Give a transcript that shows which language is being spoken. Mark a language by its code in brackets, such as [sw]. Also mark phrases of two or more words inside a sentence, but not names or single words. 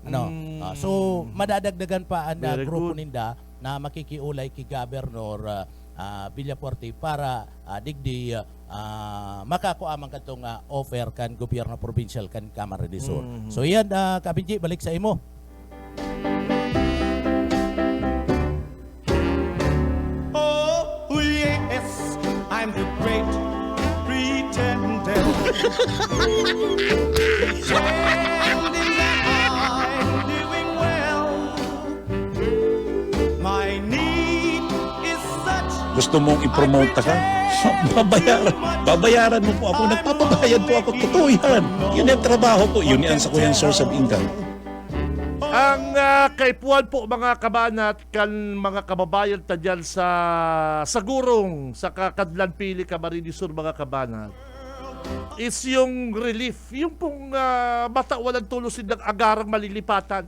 [bik] So madadagdagan pa ang grupo ninda na makikiulay kay Gobernador Villafuerte para digdi makakuamang katong offer kan gobyerno provincial kan Camarines Sur. So yan kabinji, balik sa imo. [en] Oh yes, I'm the great pretender. Pretending that I'm doing well. My need is such. [tl] Gusto mong i-promote ka? Babayaran mo po ako. Nagpapabayad po ako. Totoo yan. Yun yung trabaho ko. Yun yan sa kuyang [en] source of income. [bik] Ang kaipuan po mga kabanat kan mga kababayan ta dyan sa Gurong, sa Kakadlan Pili, Camarines Sur mga kabanat, is yung relief, yung pong matawalan tulosin ng agarang malilipatan.